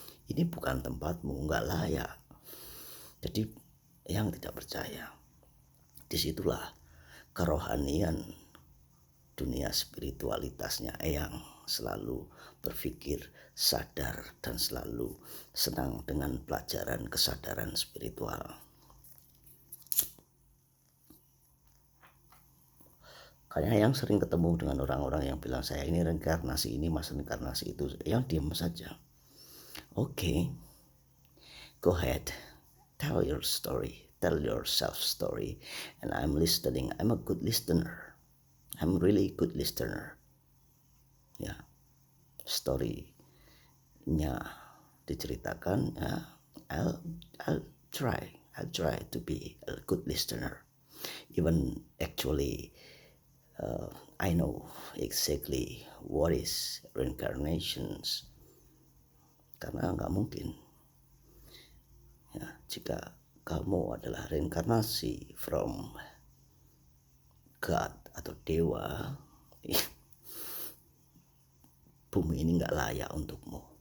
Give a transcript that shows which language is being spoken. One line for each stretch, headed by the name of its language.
Indonesian: Ini bukan tempatmu, nggak layak. Jadi yang tidak percaya, disitulah kerohanian dunia spiritualitasnya yang selalu berpikir sadar dan selalu senang dengan pelajaran kesadaran spiritual. Kayak yang sering ketemu dengan orang-orang yang bilang saya ini reinkarnasi ini, mas reinkarnasi itu, yang diam saja.
English: Okay, go ahead, tell your story, tell yourself story, and I'm listening. I'm a good listener. I'm really good listener.
Indonesian: Ya, story-nya diceritakan.
English: Ya, I'll try to be a good listener. Even actually, I know exactly what is reincarnations.
Indonesian: Karena nggak mungkin, ya, jika kamu adalah reinkarnasi
English: from God
Indonesian: atau dewa, bumi ini nggak layak untukmu.